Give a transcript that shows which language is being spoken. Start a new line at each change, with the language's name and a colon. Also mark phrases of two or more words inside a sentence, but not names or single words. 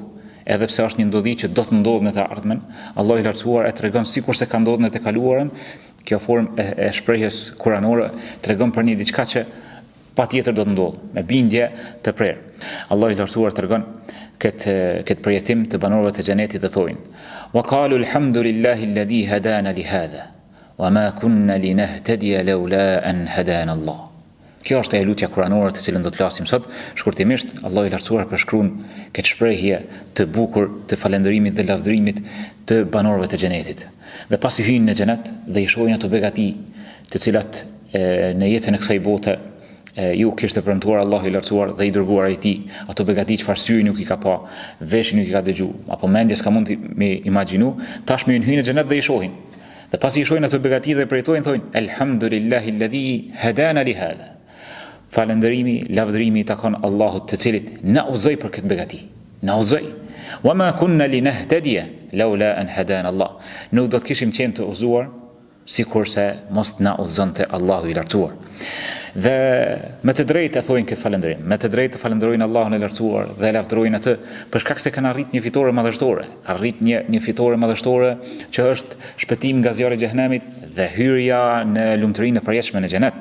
Albanian: Edhe pse është një ndodhi që do të ndodhë në të ardhmen, Allah i lartësuar e tregon sikur se ka ndodhur në të kaluarën. Kjo formë e shprehjes kuranore tregon për një diçka që patjetër do të ndodhë, me bindje të prerë. Allah i lartësuar tregon këtë përjetim të banorëve të xhenetit dhe thojnë:
Arabic: "وقالوا الحمد لله الذي هدانا لهذا وما كنا لنهتدي لولا أن هدانا الله."
Albanian: Kjo është e lutja kuranore të cilën do të flasim sot. Shkurtimisht, Allah i lartësuar përshkruan këtë shprehje të bukur të falënderimit dhe lavdërimit të banorëve të xhenetit. Dhe pasi hyjnë në xhenet dhe i shohin ato begati, të cilat në jetën e kësaj bote ju kishte premtuar Allah i lartësuar dhe i dërguar i tij, ato begati që syri nuk i ka pa, veshi nuk i ka dëgju, apo mendja s'ka mund të imagjinu, tashmë hyjnë në xhenet dhe i shohin. Dhe pasi i shohin ato begati dhe përjetojnë, thonë:
Arabic: "الحمد لله الذي هدانا لهذا."
Albanian: Falënderimi, lavdërimi i takon Allahut, të cilit na udhëzoi për këtë begati. Na udhëzoi.
Arabic: "وما كنا لنهتدي لولا أن هدانا الله."
Albanian: Nuk do të kishim qenë të udhëzuar sikurse mos na udhëzonte Allahu i lartësuar. Dhe me të drejtë e thojnë këtë falënderim, me të drejtë falenderojnë Allahun e lartësuar dhe lavdërojnë atë për shkak se kanë arrit një fitore madhështore. Ka arrit një fitore madhështore që është shpëtim nga zjarri i xhenemit dhe hyrja në lumturinë e përjetshme në xhenet.